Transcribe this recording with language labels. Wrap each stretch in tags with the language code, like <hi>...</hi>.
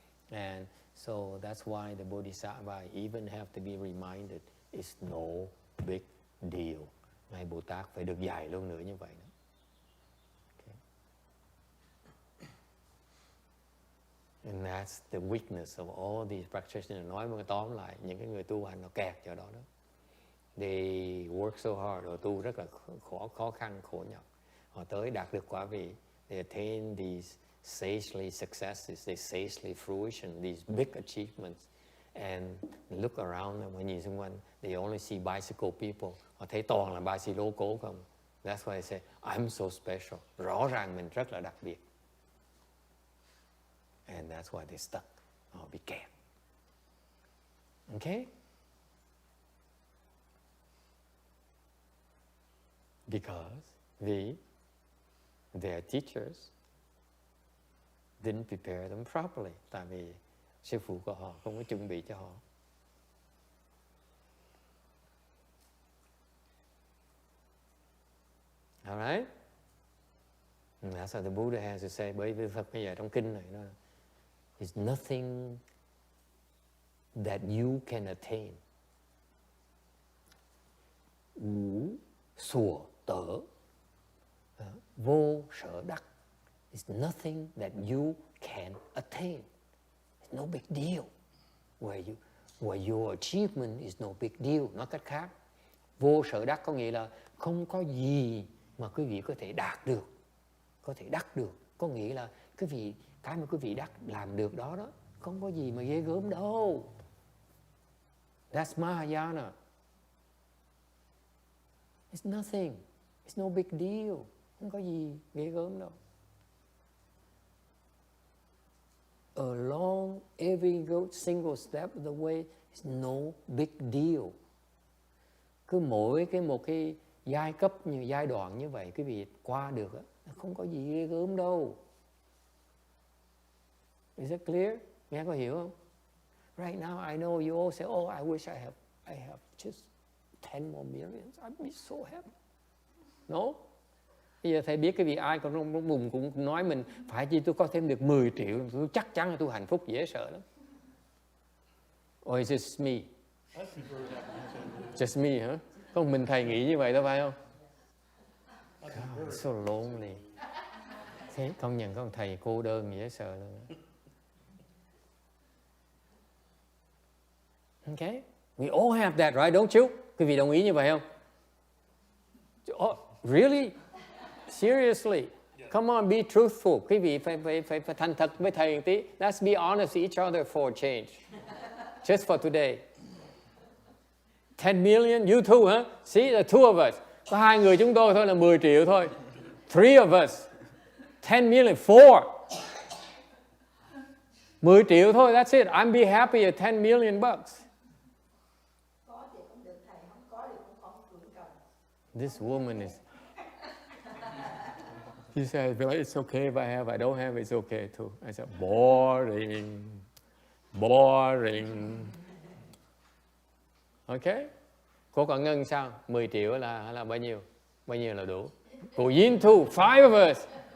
<en>And so that's why the bodhisattva even have to be reminded it's no big deal.</en> <vi>Ngài Bồ Tát phải được dạy luôn nữa như vậy đó.</vi> <en>Okay. And that's the weakness of all these practitioners.</en> <vi>Nói một tóm lại, những cái người tu hành nó kẹt chỗ đó đó.</vi> <en>They work so hard,</en> <vi>họ tu rất là khó khăn, khổ nhọc. Họ tới đạt được quả vị.</vi> <en>They attain these sagely successes, they sagely fruition, these big achievements. And look around them,</en> <vi>họ nhìn xung quanh,</vi> <en>they only see bicycle people.</en> <vi>Họ thấy toàn là ba si lô cố không.</vi> <en>That's why they say, I'm so special.</en> <vi>Rõ ràng mình rất là đặc biệt.</vi> <en>And that's why they stuck.</en> <vi>Họ bị kẹt.</vi> <en>Okay? Because their teachers didn't prepare them properly.</en> <vi>Tại vì sư phụ của họ không có chuẩn bị cho họ.</vi> <en>Alright? That's what the Buddha has to say.</en> <vi>Bởi vì Phật bây giờ trong kinh này nó</vi> <en>is nothing that you can attain.</en> <vi>Ngũ sủa tở vô sở đắc.</vi> <en>It's nothing that you can attain. It's no big deal. Where your achievement is no big deal.</en> <vi>Nói cách khác, vô sở đắc có nghĩa là không có gì mà quý vị có thể đạt được, có thể đắc được. Có nghĩa là cái mà quý vị đắc làm được đó không có gì mà ghê gớm đâu.</vi> <en>That's Mahayana. It's nothing. It's no big deal.</en> <vi>Không có gì ghê gớm đâu.</vi> <en>Along every single step of the way is no big deal.</en> <vi>Cứ mỗi một cái giai đoạn như vậy quý vị qua được không có gì ghê gớm đâu.</vi> <en>Is it clear?</en> <vi>Nghe có hiểu không?</vi> <en>Right now I know you all say, oh, I wish I have just 10 more millions. I'd be so happy. No?</en> <vi>Bây giờ thầy biết cái vị ai còn trong bụng cũng nói mình phải chi tôi có thêm được 10 triệu, tôi chắc chắn là tôi hạnh phúc, dễ sợ lắm.</vi> <en>Or is it just me? Just me</en> <vi>hả? Không mình thầy nghĩ như vậy đâu phải không?</vi> <en>God, so lonely.</en> <vi>Thế công nhận có một thầy cô đơn dễ sợ luôn.</vi> <en>Okay? We all have that, right? Don't you?</en> <vi>Quý vị đồng ý như vậy không?</vi> <en>Oh, really? Seriously? Come on, be truthful.</en> <vi>Quý vị phải thành thật với thầy một tí.</vi> <en>Let's be honest with each other for a change. Just for today. 10 million? You too, huh? See, the two of us.</en> <vi>Có 2 người chúng tôi thôi là 10 triệu thôi.</vi> <en>3 of us. 10 million. 4.</en> <vi>10 triệu thôi,</vi> <en>that's it. I'm be happy at 10 million bucks.</en> <vi>Có thì cũng được thầy, không có thì cũng không cưỡng cầu.</vi> <en>This woman is... He said, well, it's okay if I have, I don't have, it's okay too. I said, boring. Boring. Okay?</en> <vi>Cô còn Ngân sao? 10 triệu là bao nhiêu? Bao nhiêu là đủ? Cô Yin</vi> <en>too, 5 of us.</en>